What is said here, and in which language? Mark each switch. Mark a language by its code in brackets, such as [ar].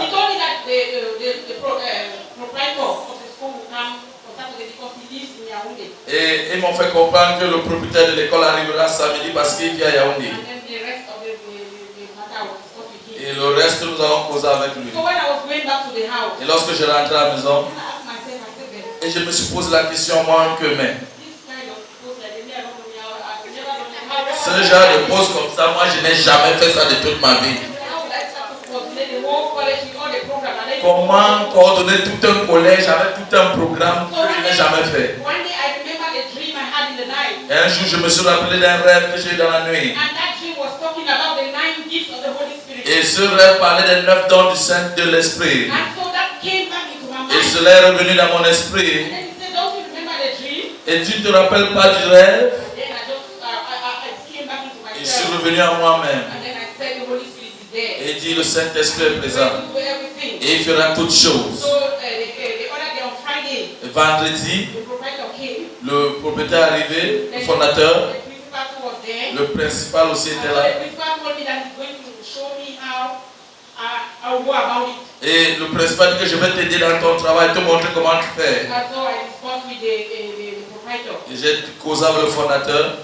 [en] He told me that the proprietor of the school will come on Saturday because he lives in Yaoundé. [fr] et ils m'ont fait comprendre que le propriétaire de l'école arrivera samedi parce qu'il vit à Yaoundé. [en] And then the rest of the matter was discussed with him. [fr] Et le reste, nous allons causer avec lui. [en] So when I was going back to the house, [fr] Et lorsque je rentrais à la maison, [en] I asked myself, I said, "Ben, [fr] et je me suis posé la question, moi, que mais, [en] this kind of post like me, I don't know, I've never done it. [fr] ce genre de poste comme ça, moi, je n'ai jamais fait ça de toute ma vie. [en] How would I start to coordinate the whole college with all the program? And then [fr] Comment coordonner tout un collège avec tout un programme que je n'ai jamais fait. [en] one day I remember the dream I had in the night. [fr] Et un jour, je me suis rappelé d'un rêve que j'ai eu dans la nuit. [en] And that dream was talking about the 9 gifts of the Holy Spirit. [fr] Et ce rêve parlait des 9 dons du Saint de l'Esprit. [en] And so that came back into my mind. [fr] Et cela est revenu dans mon esprit. [en] And then he said, don't you remember the dream? [fr] Et tu ne te rappelles pas du rêve? [en] Then I just, I came back into [fr] Et je suis [en] myself. [fr] revenu à moi-même. [en] And then I said, the Holy Spirit is there. [fr] Et dit, le Saint-Esprit est [en] He's [fr] présent. [en] going to do everything. [fr] Et il fera toutes choses. [en] So the other day on Friday, [fr] Vendredi, [en] the proprietor came. [fr] le propriétaire est arrivé, le fondateur, [en] The principal was there. [fr] le principal aussi [en] And [fr] était [en] so [fr] là. [en] the principal told me that he's going to show me how I'll go about it. [fr] Et le principal dit que je vais t'aider dans ton travail, te montrer comment tu fais. [en] And so I discussed with the proprietor. [fr] Et j'ai causé avec le fondateur.